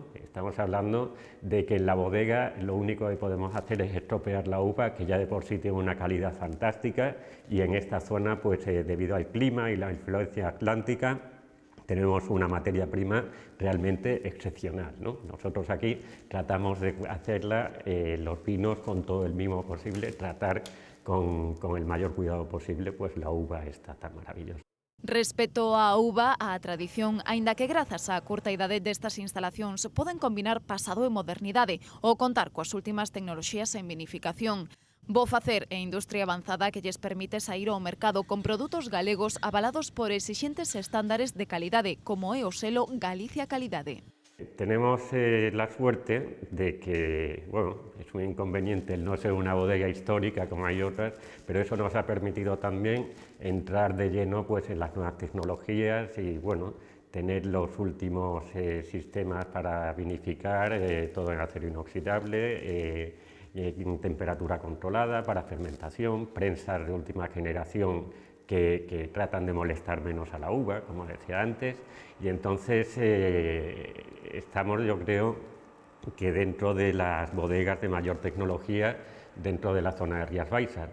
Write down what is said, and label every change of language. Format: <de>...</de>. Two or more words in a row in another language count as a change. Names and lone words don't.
<es>Estamos hablando de que en la bodega lo único que podemos hacer es estropear la uva, que ya de por sí tiene una calidad fantástica, y en esta zona, pues debido al clima y la influencia atlántica, tenemos una materia prima realmente excepcional, ¿no? Nosotros aquí tratamos de hacerla, los vinos con todo el mimo posible, tratar con el mayor cuidado posible, pues la uva está tan maravillosa.</es> <gl>Respecto á uva, a tradición, aínda que grazas á curta idade destas instalacións poden combinar pasado e modernidade ou contar coas últimas tecnoloxías en vinificación. Bo facer e industria avanzada que lles permite sair ao mercado con produtos galegos avalados por exixentes estándares de calidade, como é o selo Galicia Calidade.</gl> <es>Tenemos la suerte de que, bueno, es un inconveniente el no ser una bodega histórica como hay otras, pero eso nos ha permitido también entrar de lleno pues, en las nuevas tecnologías y, bueno, tener los últimos sistemas para vinificar, todo en acero inoxidable, en temperatura controlada, para fermentación, prensas de última generación que tratan de molestar menos a la uva, como decía antes, y entonces estamos, yo creo, que dentro de las bodegas de mayor tecnología dentro de la zona de Rías Baixas.</es>